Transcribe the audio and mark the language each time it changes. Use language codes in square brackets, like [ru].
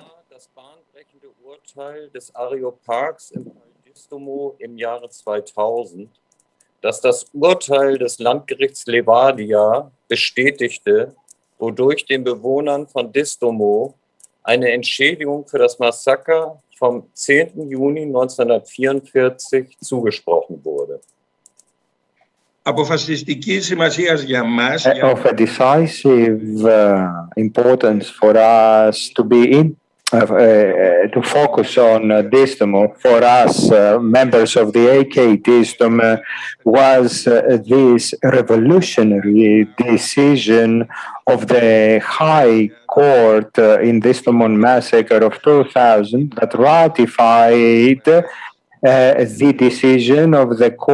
[de] Das bahnbrechende Urteil des Areopags im Fall Distomo im Jahre 2000, das das Urteil des Landgerichts Levadia bestätigte, wodurch den Bewohnern von Distomo eine Entschädigung für das Massaker vom 10. Juni 1944 zugesprochen wurde. [el] Αποφασιστικής σημασίας για μας. [en] Of a decisive importance for us to be to focus on Distomo for us, members of the AK Distomo, was this revolutionary decision of the High Court in Distomo Massacre of 2000 that ratified the decision of the